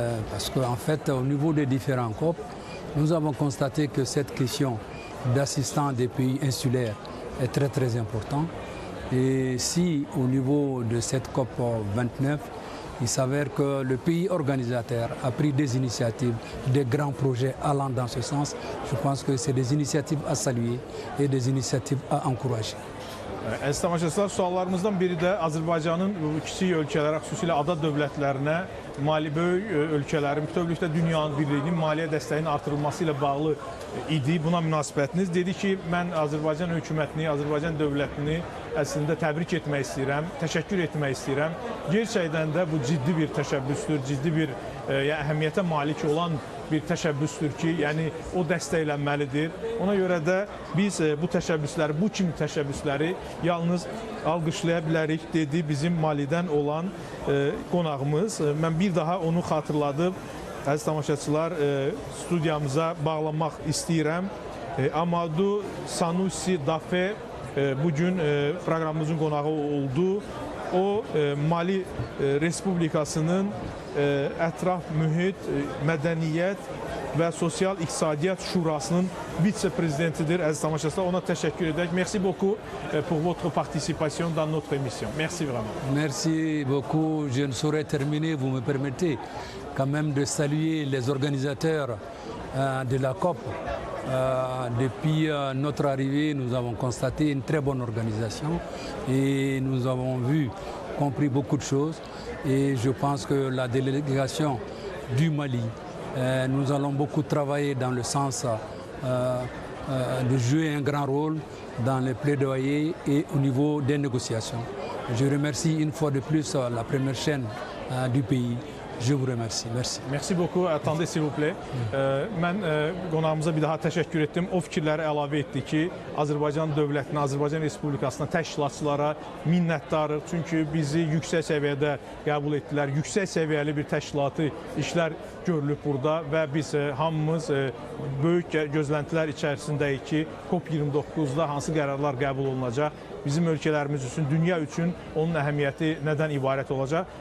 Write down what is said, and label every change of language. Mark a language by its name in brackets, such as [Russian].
[French] Parce qu'en fait, au niveau des différents COP, nous avons constaté que cette question d'assistance des pays insulaires est très très importante. Et si au niveau de cette COP 29, il s'avère que le pays organisateur a pris des initiatives, des grands projets allant dans ce sens, je pense que c'est des initiatives à saluer et des initiatives à encourager. [Azerbaijani] Əziz tamaşaçılar, suallarımızdan biri də Azərbaycanın kiçik ölkələrə, xüsusilə ada dövlətlərinə, böyük ölkələrin, bütövlükdə dünyanın birliyinin maliyyə dəstəyinin artırılması ilə bağlı idi. Buna münasibətiniz. Dedi ki, mən Azərbaycan hökumətini, Azərbaycan dövlətini əslində təbrik etmək istəyirəm, təşəkkür etmək istəyirəm. Gerçəkdən də bu ciddi bir təşəbbüsdür, ciddi bir əhəmiyyətə malik olan bir təşəbbüsdür ki, yəni o dəstəklənməlidir. Ona görə də biz bu təşəbbüsləri, bu kimi təşəbbüsləri yalnız alqışlaya bilərik, dedi bizim Malidən olan qonağımız. Mən bir daha onu xatırladım. Əziz tamaşaçılar, studiyamıza bağlamaq istəyirəm. Amadou Sanusi Dafe bugün proqramımızın qonağı oldu. O Mali Respublikasının Ətraf Mühit, Mədəniyyət və Sosial İqtisadiyyat Şurasının vitse-prezidentidir. Əziz tamaşaçılar, ona təşəkkür edək. [French] Merci beaucoup pour votre participation dans notre émission. Merci vraiment. Merci beaucoup. Je ne saurais terminer, vous me permettez quand même de saluer les organisateurs de la COP. Depuis notre arrivée, nous avons constaté une très bonne organisation et nous avons compris beaucoup de choses. Et je pense que la délégation du Mali, nous allons beaucoup travailler dans le sens de jouer un grand rôle dans les plaidoyers et au niveau des négociations. Je remercie une fois de plus la première chaîne du pays Je vous remercie. Merci. Merci beaucoup. Attendez s'il vous plaît. [Azerbaijani] Mən qonağımıza bir daha təşəkkür etdim. O fikirləri əlavə etdi ki, Azərbaycan dövlətinə, Azərbaycan Respublikasına, təşkilatçılara minnətdarıq. Çünki bizi yüksək səviyyədə qəbul etdilər. Yüksək səviyyəli bir təşkilatı işlər görülüb burada və biz hamımız böyük gözləntilər içərisindəyik ki, COP29-da hansı qərarlar qəbul olunacaq, bizim ölkələrimiz üçün, dünya üçün onun əhəmiyyəti nədən ibarət olacaq.